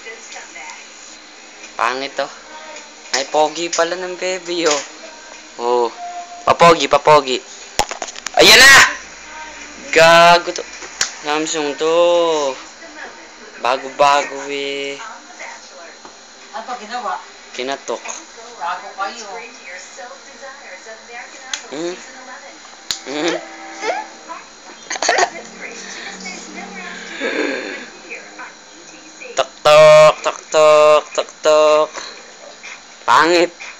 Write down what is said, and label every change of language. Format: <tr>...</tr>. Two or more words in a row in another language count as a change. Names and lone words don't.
<tl>Pangit to. Ay, pogi pala ng baby, oh. Oh. Papogi, papogi. Ayan na! Gago to. Samsung to. Bago-bago, eh. Ano pa ginawa? Kinatok. Bago kayo. Hmm? Hmm? Tok-tok, tok-tok, tok-tok. Pangit.</tl>